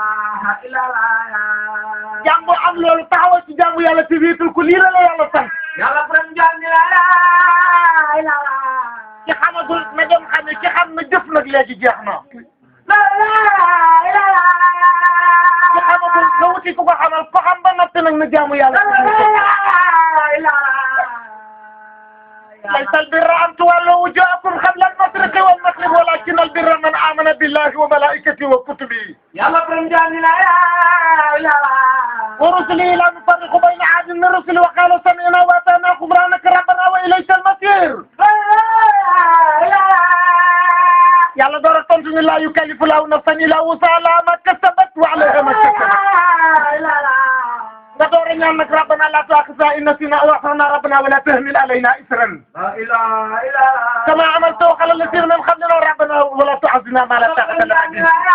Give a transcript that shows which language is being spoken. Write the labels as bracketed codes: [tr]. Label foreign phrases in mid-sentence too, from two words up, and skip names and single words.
[wo] jaamu am loolu taxawal ci jaamu yàlla te wéetal ko lii la yàlla sant ci xamagul na dem xam ne ci xam na jëf nag léegi jeex na ci xamagul na wuti ku ko xamal ko xam ba noppi nag na jaamu yàlla [ar] ليس البر أن تولوا وجوهكم قبل المشرق والمغرب ولكن البر من آمن بالله وملائكته وكتبه ورسله لا نفرق بين أحد من الرسل وقالوا سمعنا وأطعنا غفرانك ربنا وإليك المصير يلا دور التنزيل لا يكلف الله نفسا إلا وسعها ما كسبت وعليها ما كسبت دور ñaan ربنا لا تؤاخذنا إن نسينا أو أخطأنا ربنا ولا تحمل علينا إصرا كما عملت على الذين من قبلنا ربنا ولا تعذبنا ما لا طاقة لنا به